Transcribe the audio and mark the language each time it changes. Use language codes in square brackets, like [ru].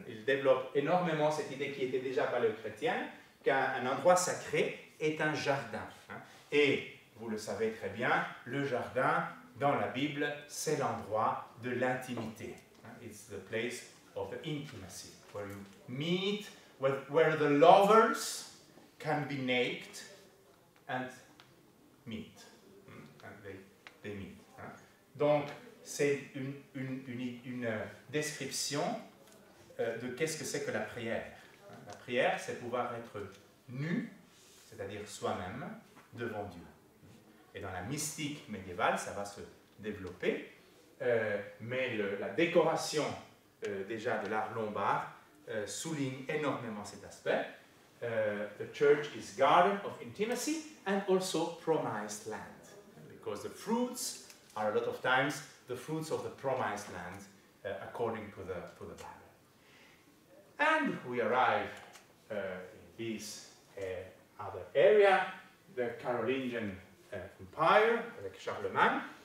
[fr] Ils développent énormément cette idée qui était déjà paléochrétienne, qu'un endroit sacré est un jardin. Et vous le savez très bien, le jardin dans la Bible, c'est l'endroit de l'intimité. [en] It's the place of the intimacy, where you meet, where the lovers can be naked and meet. And they meet. [fr] Donc, c'est une description de qu'est-ce que c'est que la prière. La prière, c'est pouvoir être nu, c'est-à-dire soi-même, devant Dieu. Et dans la mystique médiévale, ça va se développer, mais la décoration déjà de l'art lombard souligne énormément cet aspect. [en] The church is garden of intimacy and also promised land, because the fruits are a lot of times the fruits of the promised land, according to the Bible. And we arrive in this other area, the Carolingian Empire, [fr] avec Charlemagne.